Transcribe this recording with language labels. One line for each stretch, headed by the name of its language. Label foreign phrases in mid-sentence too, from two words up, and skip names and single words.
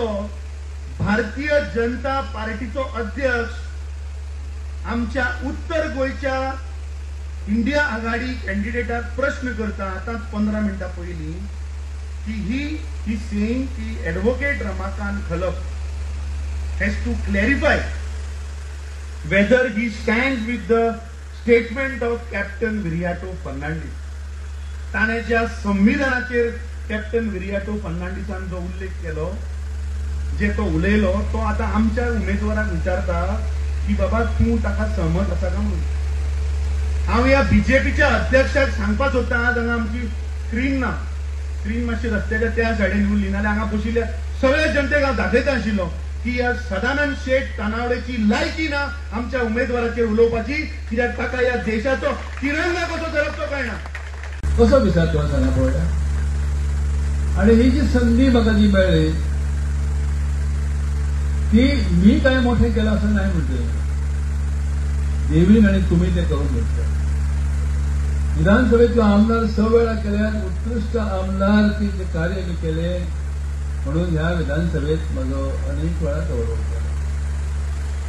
Konkani: भारतीय जनता पार्टीचो अध्यक्ष आमच्या उत्तर गोंयच्या इंडिया आघाडी कॅन्डिडेटाक प्रश्न करता आतांच 15 मिनटां पयलीं की
English: he saying
Konkani: की एडवोकेट रमाकांत खलप
English: has to clarify whether he stands with the statement of Captain Viriato Fernandes.
Konkani: ताणे ज्या संविधानाचेर कॅप्टन विरियाटो फर्नांडिसान जो उल्लेख केलो, जे तो उलयलो, तो आता आमच्या उमेदवाराक विचारता की बाबा तूं ताका सहमत आसा का म्हणून. हांव ह्या बीजेपीच्या अध्यक्षाक सांगपाक सोदता, आज हांगा आमची स्क्रीन ना, स्क्रीन मातशी रस्त्याच्या त्या सायडीन उरली, नाल्यार हांगा बशिल्ल्या सगळ्या जनतेक हांव दाखयता आशिल्लो की ह्या सदानंद शेठ तानावडेची लायकी ना आमच्या उमेदवाराचेर उलोवपाची, कित्याक ताका ह्या देशाचो तिरंगा कसो धरप तो कळना.
Marathi: कसो विचार तुला सांगा पळयला. आणि ही जी संधी म्हाका जी मेळ्ळी ती मी काय मोठे केलं असं नाही म्हणते, देवीन आणि तुम्ही ते करून घेतलं. विधानसभेचे आमदार 6 वेळा केल्यात, उत्कृष्ट आमदार ते कार्य मी केले म्हणून ह्या विधानसभेत माझं अनेक वेळा गौरव केला.